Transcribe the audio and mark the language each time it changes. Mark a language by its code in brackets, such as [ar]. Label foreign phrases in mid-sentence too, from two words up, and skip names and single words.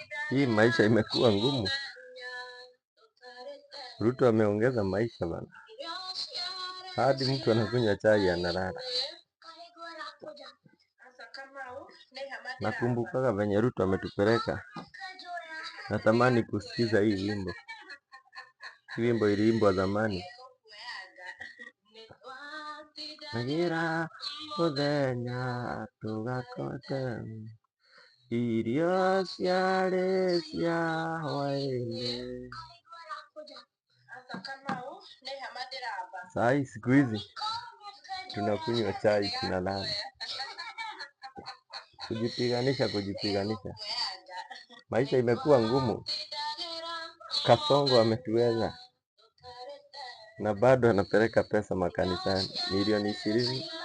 [sw] Hii maisha imekuwa ngumu. Ruto ameongeza maisha bana, hadi mtu anakunywa chai analala. Nakumbukaga venye Ruto ametupeleka. Natamani kusikiza hii wimbo. Hii wimbo iliimbwa zamani. [ki] Nagira muthenya tugakote irio ciarĩ cia hwaĩ-inĩ. [sw] Sai siku hizi tunakunywa chai tunalala. Kujipiganisha. Maisha imekuwa ngumu. Kasongo ametuweza na bado anapeleka pesa makanisani milioni 20.